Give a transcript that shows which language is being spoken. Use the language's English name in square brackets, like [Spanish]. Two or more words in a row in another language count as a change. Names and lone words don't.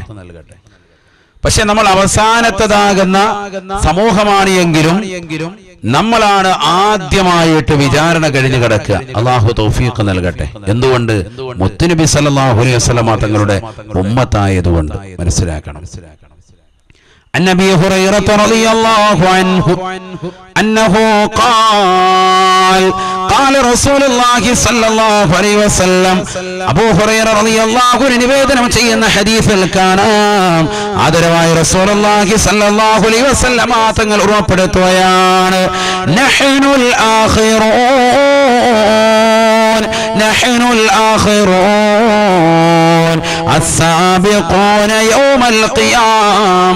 [Malayalam] പക്ഷെ നമ്മൾ അവസാനത്തതാകുന്ന സമൂഹമാണ് എങ്കിലും നമ്മളാണ് ആദ്യമായിട്ട് വിചാരണ കഴിഞ്ഞു കിടക്കുക. അല്ലാഹു തൗഫീഖ് നൽകട്ടെ. എന്തുകൊണ്ട്? മുത്തുനബി [Arabic] صلى الله عليه وسلم [Malayalam] തങ്ങളുടെ ഉമ്മത്തായതുകൊണ്ട്. മനസ്സിലാക്കണം. [Arabic] عن أبي هريرة رضي الله عنه أنه قال قال رسول الله صلى الله عليه وسلم. [Malayalam] അബൂ ഹുറൈറ [Arabic] رضي الله عنه [Malayalam] നിവേദനം ചെയ്യുന്ന ഹദീസിൽ കാണാം, ആദരവായ റസൂലുള്ളാഹി [Arabic] صلى الله عليه وسلم [Malayalam] തങ്ങൾ ഉറപ്പെടുത്തുകയാണ്, [Arabic] نحن الآخرون نحن الآخرون السابقون يوم القيامة.